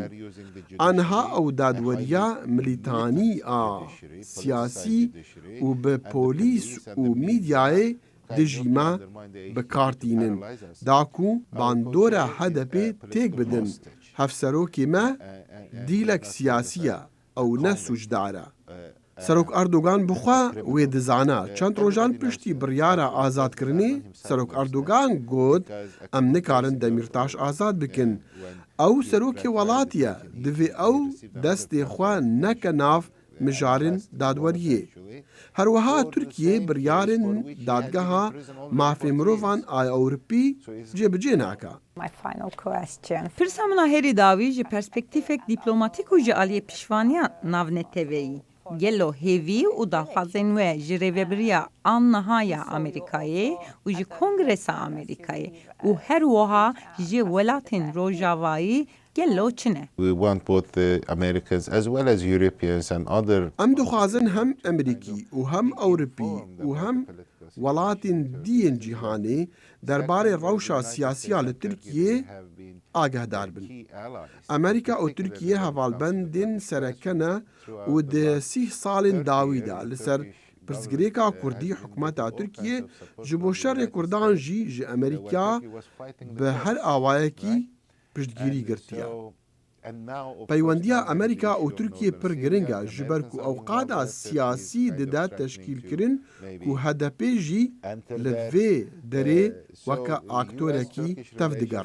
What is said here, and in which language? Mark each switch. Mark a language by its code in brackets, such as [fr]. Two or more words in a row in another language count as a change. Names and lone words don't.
[ku] Aniha ew dadweriya milîtanî a siyasî û bi polîs û mîdyayê dijî me bikartînin. Da ku bandora HDP têk bidin. Hevserokê me dîlek siyasî ye ew ne sûcdar e. سەرۆک ئەردۆگان بخوا وێ دزانە چەند ڕۆژان پشتی بڕیارە ئازادکردنی سەرۆک ئەردۆگان گوت ئەم نکارن دەمیرتاش ئازاد بکن ئەو سەرۆکی وڵاتیە دەوێ ئەو دەستێ خوا نەکە ناو مژارن دادوەریە هەروەها تورکیە بڕیارن دادگەها مافێ مرۆڤان ئایا ئەوروپی جێبەجێ ناکە. [en] My final question. [ku] Pirsa min a herî dawî ji perspektîfek dîplomatîk û ji aliyê piştevaniya navneteveyî. Gelo hêvî û daxwazên we ji rêveberiya Annihaya Amerîkayê û ji Kongresa Amerîkayê û her wiha ji welatên Rojavayî gelo çi ne? [en] We want both the Americans as well as Europeans and other. [ku] ئەم دخوازن هەم ئەمریکی و هەم ئەوروپی و هەم وڵاتین دیên جیهانê derbarê rewşa siyasiya li Tirkiyê ئاگادار بن. ئەمریکا û Tirkiye hevalbendên serekene û di 30 salên dawî de li ser pirsgirêka Kurdî hikûmeta Tirkiye ji bo şerê Kurdan jî ji Amerîka bi her awayekî piştgirî girtiye. Peywendiya Amerîka û Tirkiye pir giring e ji ber ku ew qada siyasî dide teşkîlkirin ku hedefê jî li vê derê weke aktorekî tev digere.